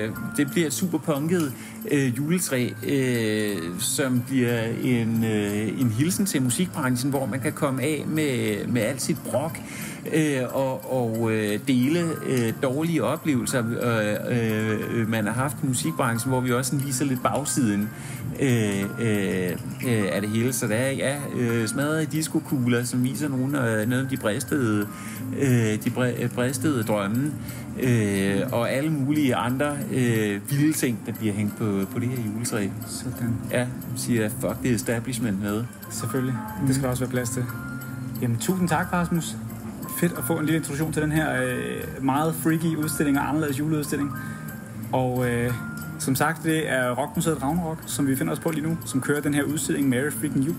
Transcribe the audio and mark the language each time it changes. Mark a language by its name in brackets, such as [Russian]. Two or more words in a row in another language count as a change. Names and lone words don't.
[Danish] Det bliver et super punket juletræ, som bliver en hilsen til musikbranchen, hvor man kan komme af med alt sit brok og dele dårlige oplevelser, man har haft i musikbranchen, hvor vi også viser lidt bagsiden af det hele. Så der er smadrede diskokugler, som viser nogle af de bristede drømme, og alle mulige andre vilde ting, der bliver hængt på det her juletræ. Sådan. Ja, siger [English] fuck the establishment [Danish] med. Selvfølgelig. Det skal der også være plads til. Jamen, tusind tak, Rasmus. Fedt at få en lille introduktion til den her meget freaky udstilling og anderledes juleudstilling. Og Som sagt, det er Rockmuseet Ragnarok, som vi finder os på lige nu, som kører den her udstilling Merry Freaking Jul.